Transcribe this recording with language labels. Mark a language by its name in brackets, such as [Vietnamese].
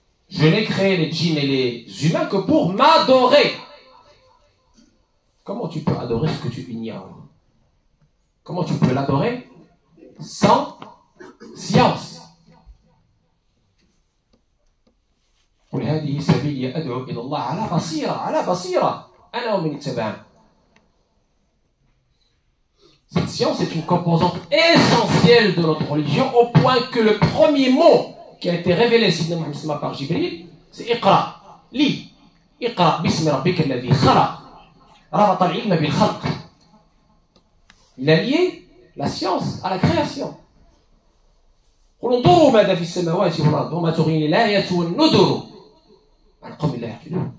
[French] Je n'ai créé les djinns et les humains que pour m'adorer. Comment tu peux adorer ce que tu ignores? Comment tu peux l'adorer sans science? [Arabic] قل هذه سبيلي أدعو إلى الله على بصيرة أنا ومن اتبعني. [French] Cette science est une composante essentielle de notre religion au point que le premier mot qui a été révélé par Jibril, c'est [Arabic] Iqra. [French] Lis. [Arabic] Iqra bismi rabbika alladhi khalaq. Rabata al-ilma bil khalq. [French] Il a lié la science à la création. [Arabic] قل انظروا ماذا في السماوات والأرض وما تغني الآيات والنذر عن قوم لا يعقلون.